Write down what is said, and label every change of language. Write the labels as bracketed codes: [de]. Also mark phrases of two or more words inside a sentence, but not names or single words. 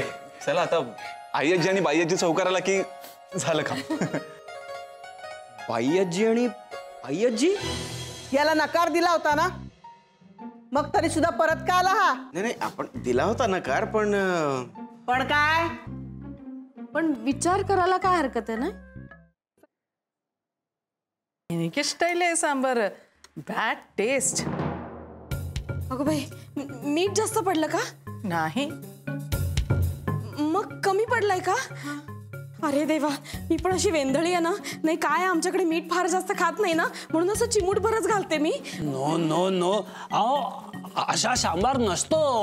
[mr] चला आता आई आजी आणि बाई आजीचा होकार आला की झालं काम. बाई आजी आणि आई आजी याला नकार दिला होता ना, मग तरी सुद्धा परत का आला हा? नाही आपण दिला होता नकार, पण काय? पण विचार करायला काय हरकत आहे ना. [ml] എനിക്ക് ഇഷ്ടമില്ലേ സാമ്പാർ? [en] bad taste. [mr] अगं बाई, मीठ जास्त पडलं का? नाही. मग कमी पडलाय का? अरे देवा, मी पण अशी वेंधळी आहे ना. नाही काय, आमच्याकडे मीठ फार जास्त खात नाही ना, म्हणून असं चिमूट भरच घालते मी. [en] no no no, [mr] अहो अशा सांबार नसतो.